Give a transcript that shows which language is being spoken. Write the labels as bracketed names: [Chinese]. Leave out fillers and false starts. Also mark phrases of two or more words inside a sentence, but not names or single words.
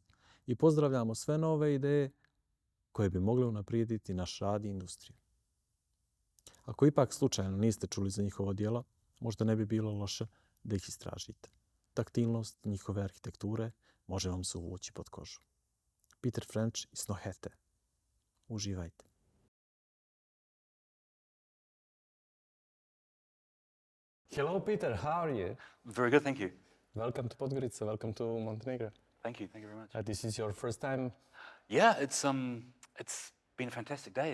[Croatian] I pozdravljamo sve nove ideje koje bi mogle unaprijediti naš rad i industriju. Ako ipak slučajno niste čuli za njihovo djelo, možda ne bi bilo loše da ih istražite. Taktilnost njihove arhitekture može vam se uvući pod kožu. Peter French iz Snøhette. Uživajte. [English] Hello, Peter. How are you? Very good, thank you. Welcome to Podgorica. Welcome to Montenegro. Thank you very much. This is your first time. Yeah, it's been a fantastic day.